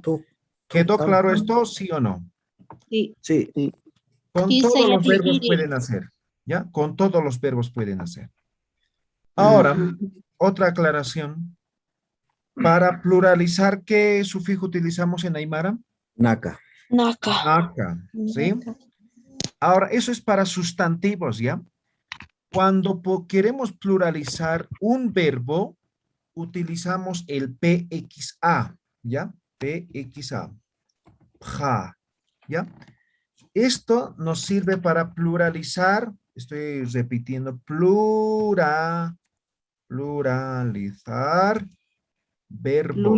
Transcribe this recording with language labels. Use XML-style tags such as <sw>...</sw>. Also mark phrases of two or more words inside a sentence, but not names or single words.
<es>Tuk, tuk, ¿Quedó tam. claro esto, sí o no? sí. Sí, Con todos los verbos pueden hacer, ¿ya? Con todos los verbos pueden hacer. Ahora, Ajá. otra aclaración. Para pluralizar, ¿qué sufijo utilizamos en Aymara? naca. Naka. Aka, ¿sí? Ahora, eso es para sustantivos, ¿ya? Cuando queremos pluralizar un verbo, utilizamos el PXA, ¿ya? PXA. Ja, ¿ya? Esto nos sirve para pluralizar, estoy repitiendo, pluralizar verbos.</es>